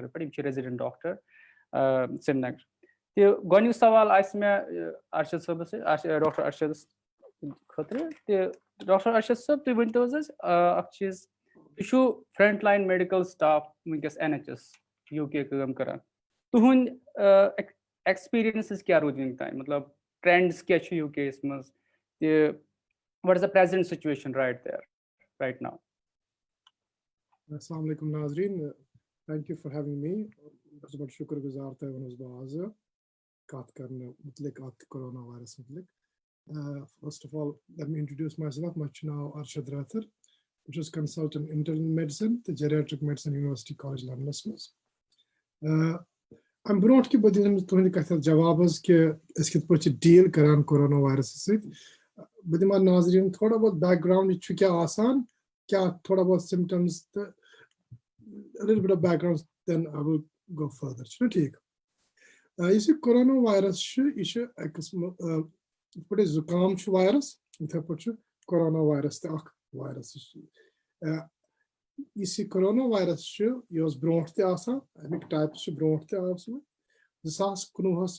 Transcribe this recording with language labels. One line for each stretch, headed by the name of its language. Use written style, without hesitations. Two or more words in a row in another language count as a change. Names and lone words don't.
Kashmiri: پٮ۪ٹھ یِم چھِ ریزِڈنٹ ڈاکٹر سرینگر تہٕ گۄڈنیُک سوال آسہِ مےٚ ارشد صٲبس سۭتۍ ڈاکٹر ارشدس خٲطرٕ تہٕ ڈاکٹر ارشد صٲب تُہۍ ؤنۍتو حظ اَسہِ اکھ چیٖز تُہۍ چھِو
English: front line medical staff
Kashmiri: وٕنکیٚس NHS UK کٲم کران تُہُنٛد ایکسپیرینسز کیاہ روٗدۍ وٕنیُک تام مطلب ٹرینڈس کیاہ چھِ UK یس منٛز تہٕ
English: what is the present situation right now.
Arabic: Assalamu alaikum Nazreen.
English: Thank you for having me.
Kashmiri: بہٕ چھُس بَڑٕ شُکُر گُزار تۄہہِ ووٚنُس بہٕ آزٕ کَتھ کرنہٕ مُتعلِق اَتھ کورونا وایرس مُتعلِق.
English: First of all, let me introduce myself.
Kashmiri: مےٚ چھُ ناو ارشد رٲتھر بہٕ چھُس
English: consultant internal medicine
Kashmiri: تہٕ
English: geriatric medicine
Kashmiri: یونیورسٹی کالج لنڈنس منٛز. اَمہِ برونٛٹھ کہِ بہٕ دِمہٕ تُہنٛدِ کَتھِ جواب حظ کہِ أسۍ کِتھ پٲٹھۍ چھِ ڈیٖل کران کورونا وایرسس سۭتۍ بہٕ دِمہٕ ناظریٖن
Urdu: تھوڑا بہت
Kashmiri: بیک گراوُنڈ یہِ چھُ کیاہ آسان کیاہ
Urdu: تھوڑا بہت
Kashmiri: سِمٹمز تہٕ
English: little bit of background then I will go further.
Kashmiri: چھُنہ ٹھیٖک یُس یہِ کورونا وایرس چھُ یہِ چھُ اَکہِ قٕسمہٕ یِتھ پٲٹھۍ زُکام چھُ وایرس یِتھٕے پٲٹھۍ چھُ کورونا وایرس تہِ اکھ وایرس یُس یہِ کورونا وایرس چھُ یہِ اوس برونٛٹھ تہِ آسان اَمِکۍ ٹایپٕس چھِ برونٛٹھ تہِ آسمٕتۍ 2019